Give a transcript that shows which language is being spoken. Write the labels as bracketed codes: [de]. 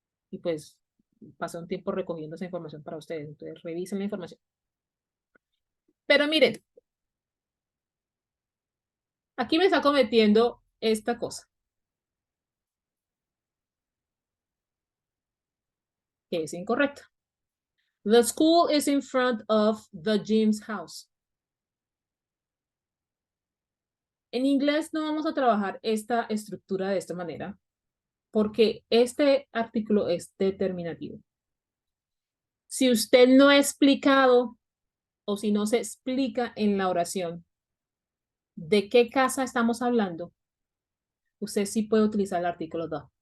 [es] Y pues pasé un tiempo recogiendo esa información para ustedes, entonces revisen la información. Pero miren, aquí me está cometiendo esta cosa, que es incorrecta. [en] The school is in front of the Jim's house. [es] En inglés no vamos a trabajar esta estructura de esta manera, porque este artículo es determinativo. Si usted no ha explicado o si no se explica en la oración de qué casa estamos hablando, usted sí puede utilizar el artículo the.